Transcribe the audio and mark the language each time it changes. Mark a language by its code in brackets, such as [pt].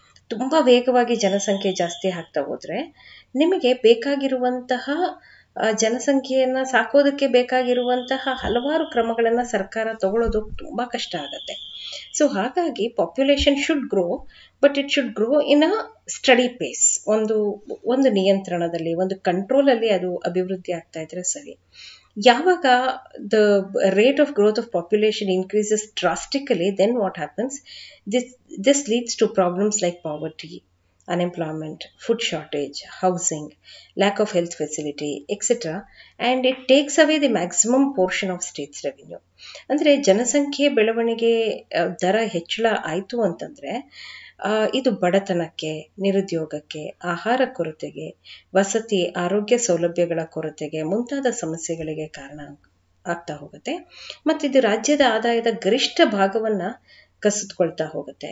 [kn] ತುಂಬ ವೇಗವಾಗಿ ಜನಸಂಖ್ಯೆ ಜಾಸ್ತಿ ಆಗ್ತಾ ಹೋದರೆ ನಿಮಗೆ ಬೇಕಾಗಿರುವಂತಹ ಜನಸಂಖ್ಯೆಯನ್ನು ಸಾಕೋದಕ್ಕೆ ಬೇಕಾಗಿರುವಂತಹ ಹಲವಾರು ಕ್ರಮಗಳನ್ನು ಸರ್ಕಾರ ತಗೊಳ್ಳೋದು ತುಂಬ ಕಷ್ಟ ಆಗುತ್ತೆ. [en] So ಹಾಗಾಗಿ population should grow, but it should grow in a steady pace. [kn] ಒಂದು ನಿಯಂತ್ರಣದಲ್ಲಿ, ಒಂದು ಕಂಟ್ರೋಲಲ್ಲಿ ಅದು ಅಭಿವೃದ್ಧಿ ಆಗ್ತಾ ಇದ್ರೆ ಸರಿ. [en] ಯಾವಾಗ the rate of growth of population increases drastically, then what happens? This leads to problems like poverty, unemployment, food shortage, housing, lack of health facility, etc. And it takes away the maximum portion of state's revenue. [kn] ಅಂದರೆ ಜನಸಂಖ್ಯೆ ಬೆಳವಣಿಗೆ ದರ ಹೆಚ್ಚಳ ಆಯಿತು ಅಂತಂದರೆ ಇದು ಬಡತನಕ್ಕೆ, ನಿರುದ್ಯೋಗಕ್ಕೆ, ಆಹಾರ ಕೊರತೆಗೆ, ವಸತಿ, ಆರೋಗ್ಯ ಸೌಲಭ್ಯಗಳ ಕೊರತೆಗೆ ಮುಂತಾದ ಸಮಸ್ಯೆಗಳಿಗೆ ಕಾರಣ ಆಗ್ತಾ ಹೋಗುತ್ತೆ. ಮತ್ತು ಇದು ರಾಜ್ಯದ ಆದಾಯದ ಗರಿಷ್ಠ ಭಾಗವನ್ನು ಕಸಿದುಕೊಳ್ತಾ ಹೋಗುತ್ತೆ.